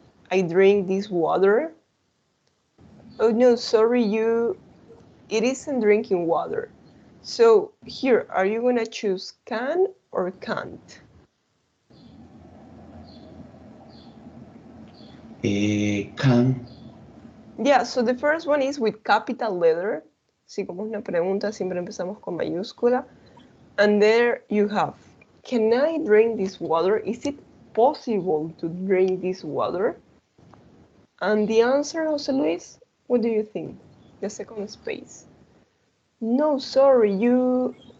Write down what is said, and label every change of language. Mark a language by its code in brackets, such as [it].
[en] I drink this water. Oh no, sorry, it isn't drinking water. So here, are you gonna choose can or can't? Can. Yeah, so the first one is with capital letter. [es] Sí, como es una pregunta, siempre empezamos con mayúscula. [en] And there you have, can I drink this water? Is it possible to drink this water? And the answer, Jose Luis, what do you think? The second space. No, sorry, you...